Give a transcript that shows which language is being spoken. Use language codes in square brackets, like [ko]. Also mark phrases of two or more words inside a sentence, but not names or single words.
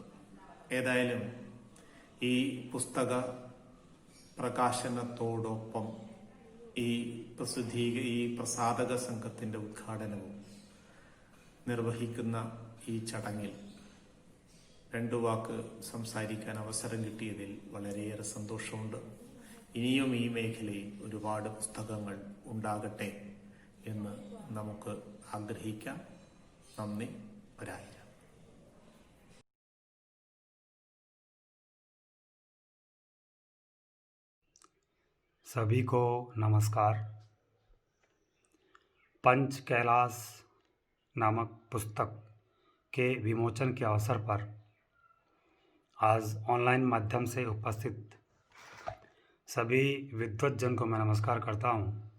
[ml] ഏതായാലും ഈ പുസ്തക പ്രകാശനത്തോടൊപ്പം ഈ പ്രസാധക സംഘത്തിൻ്റെ ഉദ്ഘാടനവും നിർവഹിക്കുന്ന ഈ ചടങ്ങിൽ രണ്ടു വാക്ക് സംസാരിക്കാൻ അവസരം കിട്ടിയതിൽ വളരെയേറെ സന്തോഷമുണ്ട്. ഇനിയും ഈ മേഖലയിൽ ഒരുപാട് പുസ്തകങ്ങൾ ഉണ്ടാകട്ടെ എന്ന് നമുക്ക് ആഗ്രഹിക്കാം. നന്ദി. ഒരായിരം. [hi] सभी को नमस्कार। पंच कैलाश नामक पुस्तक के विमोचन के अवसर पर आज ऑनलाइन माध्यम से उपस्थित सभी विद्वतजन को मैं नमस्कार करता हूँ।